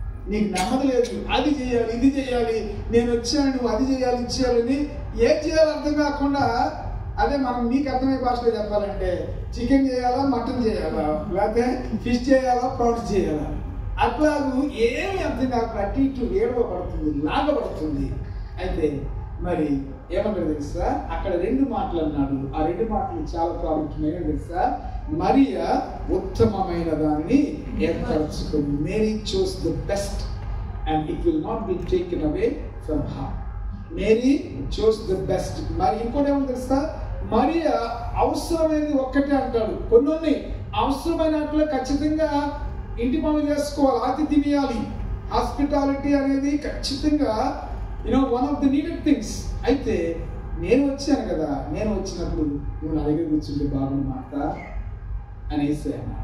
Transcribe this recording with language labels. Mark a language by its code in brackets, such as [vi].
[te] నీకు నెమ్మది లేదు, అది చేయాలి ఇది చేయాలి, నేను వచ్చాను నువ్వు అది చేయాలి ఇది చేయాలని ఏం చేయాలో అర్థం కాకుండా, అదే మనం మీకు అర్థమయ్యే భాషలో చెప్పాలంటే చికెన్ చేయాలా, మటన్ చేయాలా, లేకపోతే ఫిష్ చేయాలా, ప్రాన్స్ చేయాలా, అట్లాగూ ఏమి అర్థం కాకుండా అటు ఇటు ఏడవ పడుతుంది, లాగపడుతుంది. అయితే మరి ఏమన్నా తెలుసా, అక్కడ రెండు మాటలు అన్నాడు. ఆ రెండు మాటలు చాలా ప్రాముఖ్యమైన తెలుసా, మరియా ఉత్తమమైన దాన్ని ఏర్పరచుకుంది. [en] Mary chose the best and it will not be taken away from her. Mary chose the best. [te] మరి ఇంకోటి ఏమో తెలుసా, మరియా అవసరమైనది ఒక్కటే అంటాడు. కొన్ని అవసరమైన వాటిలో ఖచ్చితంగా ఇంటి పనులు చేసుకోవాలి, ఆతిథ్యం ఇవ్వాలి, హాస్పిటాలిటీ అనేది ఖచ్చితంగా [en] One of the needed things. [te] అయితే నేను వచ్చాను కదా, నేను వచ్చినప్పుడు నువ్వు నా దగ్గర కూర్చుంటే బాగుంది మాట అని యేసయ్య.